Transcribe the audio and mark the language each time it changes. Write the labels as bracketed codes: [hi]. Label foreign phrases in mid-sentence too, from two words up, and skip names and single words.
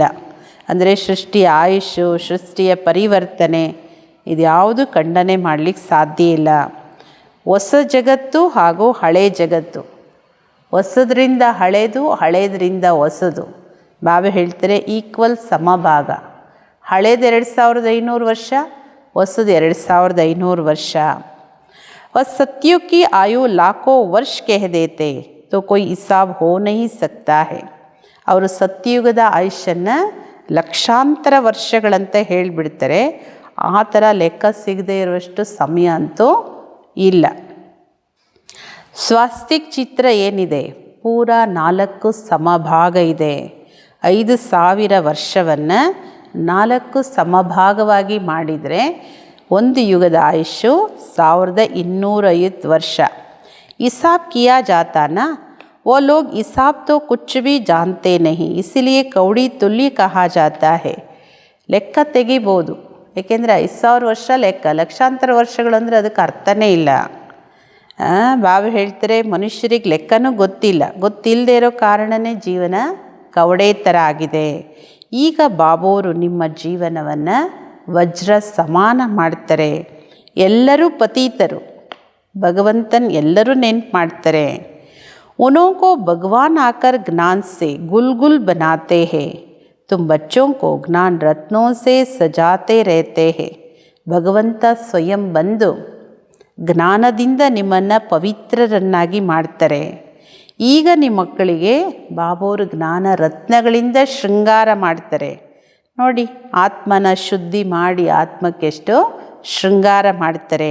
[kn] ಅಂದರೆ ಸೃಷ್ಟಿಯ ಆಯುಷು, ಸೃಷ್ಟಿಯ ಪರಿವರ್ತನೆ ಇದ್ಯಾವುದು ಖಂಡನೆ ಮಾಡಲಿಕ್ಕೆ ಸಾಧ್ಯ ಇಲ್ಲ. ಹೊಸ ಜಗತ್ತು ಹಾಗೂ ಹಳೆ ಜಗತ್ತು, ಹೊಸದ್ರಿಂದ ಹಳೇದು, ಹಳೇದರಿಂದ ಹೊಸದು. ಬಾಬಾ ಹೇಳ್ತಾರೆ ಈಕ್ವಲ್ ಸಮಭಾಗ. ಹಳೇದು 2500 ವರ್ಷ, ಹೊಸದು 2500 ವರ್ಷ. [hi] और सत्युग की आयु लाखों वर्ष कह देते तो कोई हिसाब हो नहीं सकता है. [kn] ಅವರು ಸತ್ಯಯುಗದ ಆಯುಷ್ಯನ್ನು ಲಕ್ಷಾಂತರ ವರ್ಷಗಳಂತ ಹೇಳಿಬಿಡ್ತಾರೆ. ಆ ಥರ ಲೆಕ್ಕ ಸಿಗದೇ ಇರುವಷ್ಟು ಸಮಯ ಅಂತೂ ಇಲ್ಲ. ಸ್ವಾಸ್ತಿಕ್ ಚಿತ್ರ ಏನಿದೆ ಪೂರ 4 ಸಮಭಾಗ ಇದೆ. 5000 ವರ್ಷವನ್ನು 4 ಸಮಭಾಗವಾಗಿ ಮಾಡಿದರೆ ಒಂದು ಯುಗದ ಆಯುಷು 1250 ವರ್ಷ. [hi] हिसाब किया जाता ना, वो लोग हिसाब तो कुछ भी जानते नहीं, इसलिए कौड़ी तुल्य कहा जाता है. [kn] ಲೆಕ್ಕ ತೆಗಿಬೋದು, ಏಕೆಂದರೆ 5000 ವರ್ಷ ಲೆಕ್ಕ, ಲಕ್ಷಾಂತರ ವರ್ಷಗಳು ಅಂದರೆ ಅದಕ್ಕೆ ಅರ್ಥನೇ ಇಲ್ಲ. ಬಾಬಾ ಹೇಳ್ತಾರೆ ಮನುಷ್ಯರಿಗೆ ಲೆಕ್ಕನೂ ಗೊತ್ತಿಲ್ಲದೆ ಇರೋ ಕಾರಣನೇ ಜೀವನ ಕವಡೆ ಥರ ಆಗಿದೆ. ಈಗ ಬಾಬೋರು ನಿಮ್ಮ ಜೀವನವನ್ನು ವಜ್ರ ಸಮಾನ ಮಾಡ್ತಾರೆ. ಎಲ್ಲರೂ ಪತೀತರು, ಭಗವಂತನ ಎಲ್ಲರೂ ನೆನ್ಪು ಮಾಡ್ತಾರೆ. [hi] उन्हों को भगवान आकर ज्ञान से गुलगुल बनाते हैं, तुम बच्चों को ज्ञान रत्नों से सजाते रहते हैं. [kn] ಭಗವಂತ ಸ್ವಯಂ ಬಂದು ಜ್ಞಾನದಿಂದ ನಿಮ್ಮನ್ನು ಪವಿತ್ರರನ್ನಾಗಿ ಮಾಡ್ತಾರೆ. ಈಗ ನಿಮ್ಮ ಮಕ್ಕಳಿಗೆ ಬಾಬೋರು ಜ್ಞಾನ ರತ್ನಗಳಿಂದ ಶೃಂಗಾರ ಮಾಡ್ತಾರೆ. ನೋಡಿ, ಆತ್ಮನ ಶುದ್ಧಿ ಮಾಡಿ ಆತ್ಮಕ್ಕೆಷ್ಟು ಶೃಂಗಾರ ಮಾಡ್ತಾರೆ.